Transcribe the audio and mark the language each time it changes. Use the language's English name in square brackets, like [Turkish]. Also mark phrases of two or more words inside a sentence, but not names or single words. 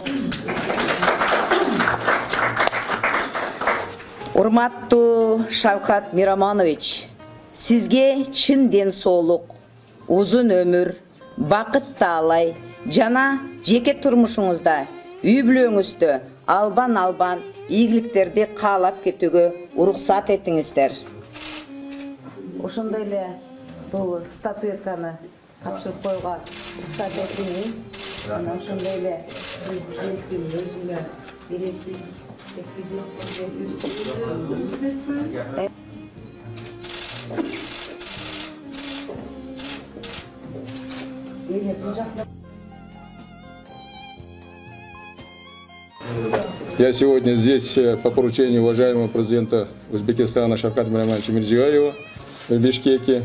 [Kyrgyz] Урматтуу Шавкат Миромонович, сизге чын ден соолук, узун өмүр, бакыт таалай жана жеке турмушуңузда, үй бүлөңүздө албан ийгиликтерди каалап кетүүгө уруксат этиңиздер. Ошондой эле бул статуэтканы тапшырып коюуга уруксат этиңиз. Жана ошондой эле президенттин өзүнө бересиз. [Russian] Я сегодня здесь по поручению уважаемого президента Узбекистана Шавката Миромоновича Мирзиёева в Бишкеке.